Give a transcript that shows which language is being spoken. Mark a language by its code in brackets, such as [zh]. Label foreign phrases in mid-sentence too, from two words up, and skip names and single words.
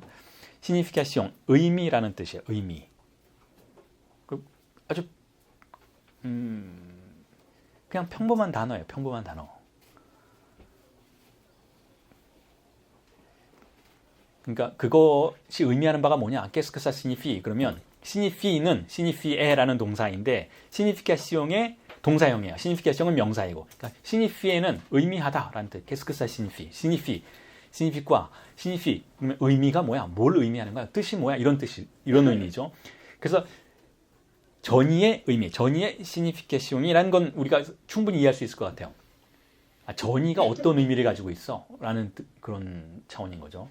[ko] 시니피카시옹, 의미라는 뜻이에요. 의미. 아주 그냥 평범한 단어예요. 평범한 단어. 그러니까 그것이 의미하는 바가 뭐냐? [fr] Qu'est-ce que ça signifie? [ko] 그러면 signifie는 signifie라는 동사인데 signification의 동사형이에요. signification은 명사이고. 그러니까 signifie는 의미하다라는 뜻. [fr] Qu'est-ce que ça signifie? signifie. [ko] signifique와 signifie. 그러면 의미가 뭐야? 뭘 의미하는 거야? 뜻이 뭐야? 이런 의미죠. 그래서 전의의 의미, 전의의 signification이라는 건 우리가 충분히 이해할 수 있을 것 같아요. 전의가 어떤 의미를 가지고 있어? 라는 그런 차원인 거죠.